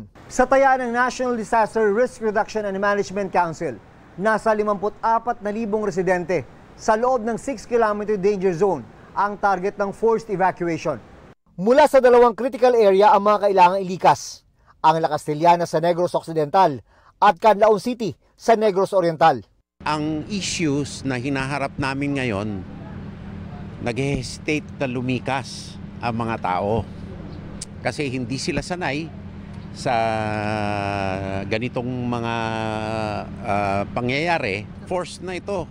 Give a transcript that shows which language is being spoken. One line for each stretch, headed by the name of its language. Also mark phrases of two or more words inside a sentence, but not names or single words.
Filipino: Sa taya ng National Disaster Risk Reduction and Management Council, nasa 54,000 residente sa loob ng
English: 6-kilometer danger zone
Filipino: ang target ng forced evacuation. Mula sa 2 critical area ang mga kailangang ilikas, ang La Castellana sa Negros Occidental at Canlaon City sa Negros Oriental. Ang issues na hinaharap namin ngayon, nag-hesitate na lumikas ang mga tao kasi hindi sila sanay sa ganitong mga pangyayari. Forced na ito.